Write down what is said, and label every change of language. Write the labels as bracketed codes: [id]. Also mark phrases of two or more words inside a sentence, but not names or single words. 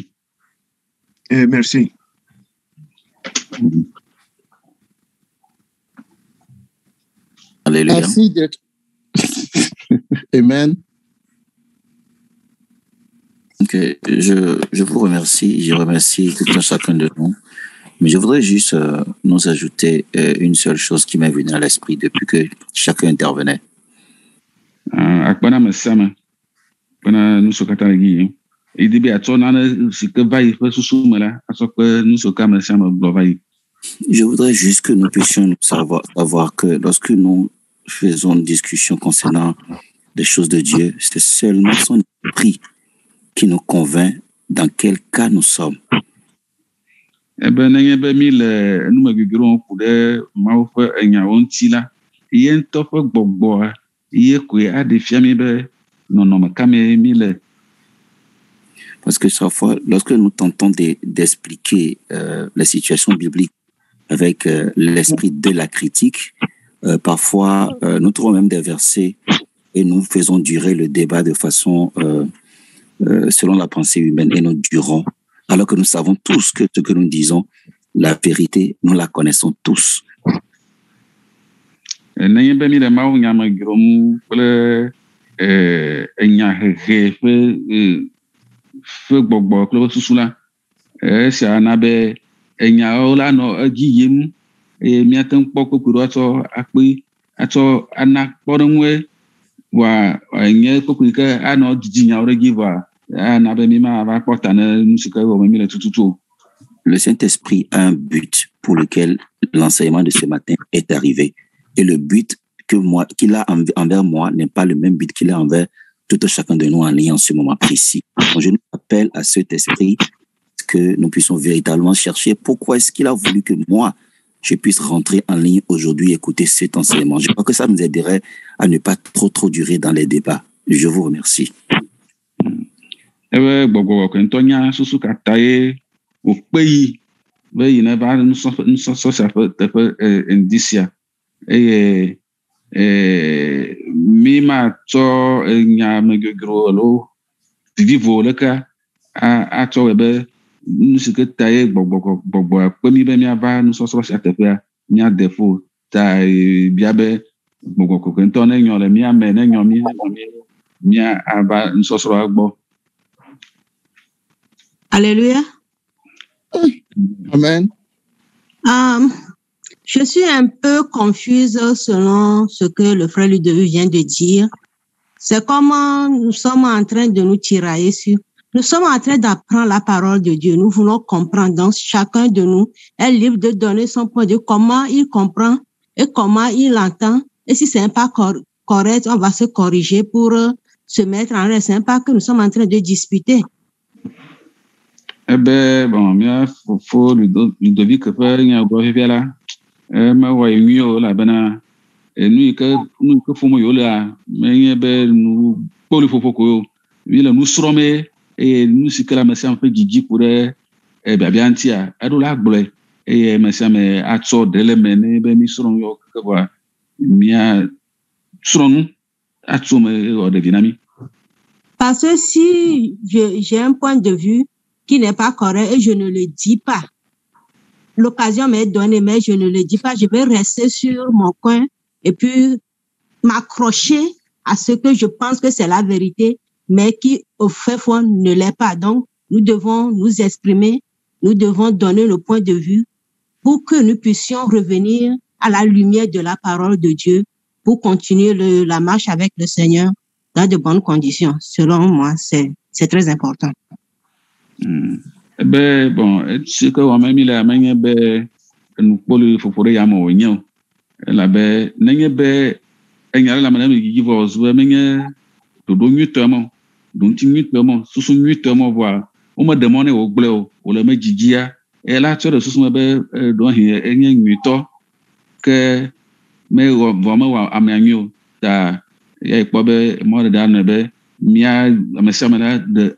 [fr] Merci. Alléluia. Merci, directeur. Amen. Ok, je vous remercie. Je remercie tout un chacun de nous. Mais je voudrais juste nous ajouter une seule chose qui m'est venue à l'esprit depuis que chacun intervenait. [ee] Akpana mesame. Bena nusokata legi. Idi bi atsɔ nane si ke va yi ƒe susu me la atsɔ kpe nusoka mesame gblɔ va yi. [fr] Je voudrais juste que nous puissions savoir que lorsque nous faisons une discussion concernant les choses de Dieu, c'est seulement son esprit qui nous convainc dans quel cas nous sommes. [ee] Ebe nenye be mi le numegegero ku ɖe Mawu ƒe enyawo ŋuti la, ye ŋutɔ ƒe gbɔgbɔa ye koe aɖe fia mi be nɔnɔme ka me mi le. [fr] Parce que chaque fois, lorsque nous tentons d'expliquer les situations bibliques avec l'esprit de la critique, parfois nous trouvons même des versets et nous faisons durer le débat de façon selon la pensée humaine et nous durons, alors que nous savons tous que ce que nous disons, la vérité, nous la connaissons tous. [ee] Nenye be mi le Mawu nyamegero mu kple enyahehe ƒe gbɔgbɔ kple ƒe susu la, esia na be enyawo la nɔ edzi yim eye míate ŋu kpɔ kpokpo ɖo atsɔ ana kpɔɖeŋue wòa nye kpokpo yi ke anɔ dzidzi nyawo ɖe dzi vɔa ana be mi ma va kpɔ ta ne nu si ke wɔme mi le tututu o. [fr] Le Saint-Esprit a un but pour lequel l'enseignement de ce matin est arrivé. Et le but qu'il a envers moi n'est pas le même but qu'il a envers tout chacun de nous en ligne en ce moment précis. Donc, je nous appelle à cet esprit que nous puissions véritablement chercher pourquoi est-ce qu'il a voulu que moi, je puisse rentrer en ligne aujourd'hui et écouter cet enseignement. Je crois que ça nous aiderait à ne pas trop durer dans les débats. Je vous remercie. [ee] Ebe gbɔgbɔ kentɔ nya susu kata ye wòkpe yi be yi ne va nusɔsɔ sia ƒe teƒe ŋdi sia eye mi ma tsɔ nya megegero alo vivo leke atsɔ wɔ be nu si ke ta ye gbɔgbɔ kpe mi be miava nusɔsɔ sia teƒea miade fo ta bia be gbɔgbɔ kokotɔ ne nyɔ le mia me ne nyɔ mia ava nusɔsɔ gbɔ. [fr] Alléluia. Amen. Je suis un peu confuse selon ce que le frère Ludovic vient de dire. C'est comment nous sommes en train de nous tirailler sur. Nous sommes en train d'apprendre la parole de Dieu. Nous voulons comprendre. Donc, chacun de nous est libre de donner son point de vue, comment il comprend et comment il entend. Et si c'est pas correct, on va se corriger pour se mettre en reste. C'est pas que nous sommes en train de disputer. [ee] Ebe bon mia fofo Ludovic ƒe nyagblɔɖiƒia la mewɔ yi nyuie o elabena nu yi ke ƒom yewo lea menye be nu kpoli ƒoƒo ko o, mi le nu srɔ̃m eye nu si ke le ame sia ame ƒe dzidzi ku ɖe biabia ŋutia eɖo la gblɔe eye ame sia ame atsɔ ɖe le me ne be mi srɔ̃ nu yawo keke vɔa mia srɔ̃ nu atso me wɔ ɖevi na mi. [fr] Parce que si j'ai un point de vue qui n'est pas correct et je ne le dis pas, l'occasion m'est donnée, mais je ne le dis pas, je vais rester sur mon coin et puis m'accrocher à ce que je pense que c'est la vérité, mais qui au fait fond ne l'est pas. Donc, nous devons nous exprimer, nous devons donner le point de vue pour que nous puissions revenir à la lumière de la parole de Dieu pour continuer la marche avec le Seigneur dans de bonnes conditions. Selon moi, c'est très important. [ee] Ebe bon etsi ke wɔme mi le menye be nukpoli ƒoƒo ɖe yame wònye o elabe nenye be enya ɖe le ame ne mi dzidzi vɔ zu be menye ɖoɖo nyuitɔ mɔ ɖoŋuti nyuitɔ mɔ susu nyuitɔ mɔ vɔa wome ɖe mɔ ne wògblẽ o wòle me dzidzia ela tsɔ ɖe susu me be ɖohi enye nyuitɔ ke vɔ mewɔ amea nyui o ta ya kpɔ be mɔ ɖeɖe anɔ be mia ame sia ame la